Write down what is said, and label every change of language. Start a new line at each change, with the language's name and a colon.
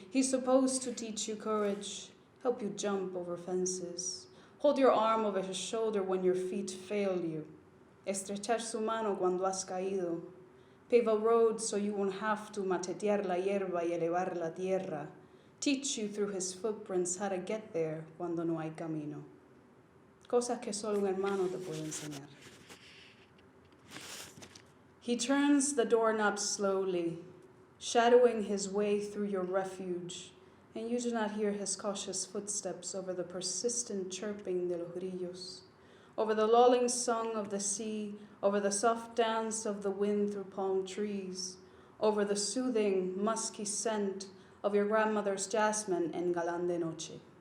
English: He's supposed to teach you courage, help you jump over fences, hold your arm over his shoulder when your feet fail you,
Spanish: estrechar su mano cuando has caído,
English: pave a road so you won't have to
Spanish: machetear la hierba y elevar la tierra,
English: teach you through his footprints how to get there
Spanish: cuando no hay camino. Cosas que solo un hermano te puede enseñar.
English: He turns the doorknob slowly, shadowing his way through your refuge, and you do not hear his cautious footsteps over the persistent chirping
Spanish: de los grillos,
English: over the lulling song of the sea, over the soft dance of the wind through palm trees, over the soothing, musky scent of your grandmother's jasmine
Spanish: en galán de noche.